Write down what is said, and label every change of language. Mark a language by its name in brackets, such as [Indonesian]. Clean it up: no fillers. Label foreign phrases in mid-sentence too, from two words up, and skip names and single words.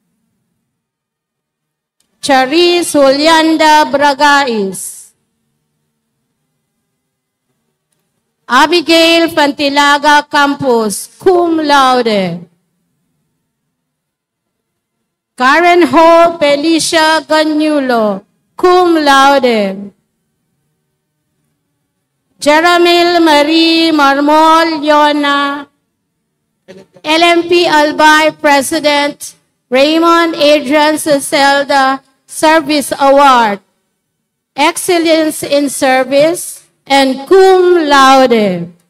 [English] Charis Julianda Bragais. Abigail Pantilaga Campos, [Latin] cum laude. [English] Karen Ho Felicia Ganyulo, [Latin] cum laude. [English] Jeramil Marie Marmol Yona, LMP Albay President, Raymond Adrian Ceselda Service Award, Excellence in Service, and [Latin] cum laude.